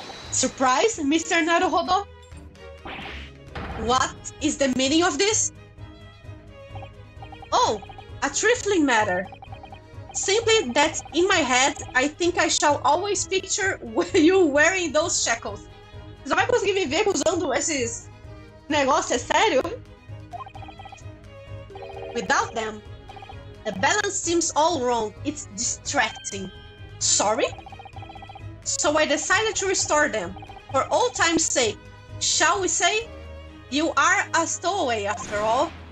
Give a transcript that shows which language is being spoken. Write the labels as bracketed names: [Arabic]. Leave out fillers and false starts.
[English] Surprise, Mr. Naruhodo? What is the meaning of this? Oh, a trifling matter. Simply that in my head, I think I shall always picture you wearing those shackles. [Portuguese] Você só vai conseguir me ver usando esses negócios, é sério? [English] Without them, the balance seems all wrong. It's distracting. Sorry? So I decided to restore them. For old time's sake, shall we say? You are a stowaway after all.